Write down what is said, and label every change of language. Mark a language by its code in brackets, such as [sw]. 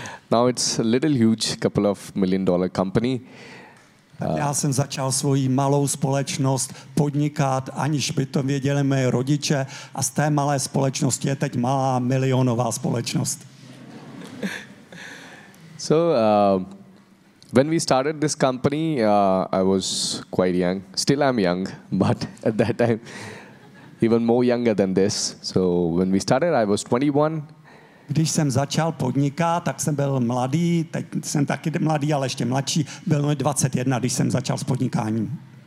[en] Now it's a little huge, couple of million-dollar company. [cs] Já jsem začal svoji malou společnost podnikat, aniž by to věděli moje rodiče, a z té malé společnosti je teď malá milionová společnost. [en] So when we started this company, I was quite young. Still I'm young, but at that time even more younger than this. So when we started, I was 21. [cs] Když jsem začal podnikat, tak jsem byl mladý, teď jsem taky mladý, ale ještě mladší, byl mi 21, když jsem začal s podnikáním.